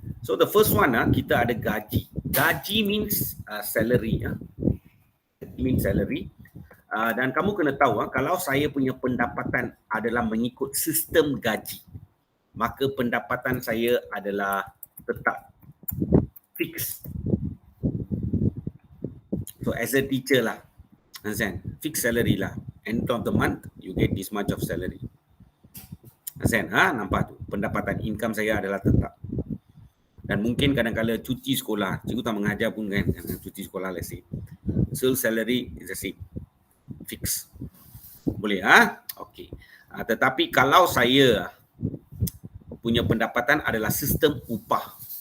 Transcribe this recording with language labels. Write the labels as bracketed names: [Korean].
[English] So the first one, [Malay] kita ada gaji. [English] Gaji means salary. It means salary. [Malay] Dan kamu kena tahu, kalau saya punya pendapatan adalah mengikut sistem gaji, maka pendapatan saya adalah tetap, fix. [English] So as a teacher lah, understand? Fixed salary lah. End of the month, you get this much of salary. Understand? [Malay] Nampak tu. Pendapatan income saya adalah tetap. Dan mungkin kadang-kadang cuti sekolah, cikgu tak mengajar pun kan, cuti sekolah [English] let's say. So salary is the same. Fix. [Malay] Boleh? [English] Okay. [Malay] Tetapi kalau saya punya pendapatan adalah sistem upah.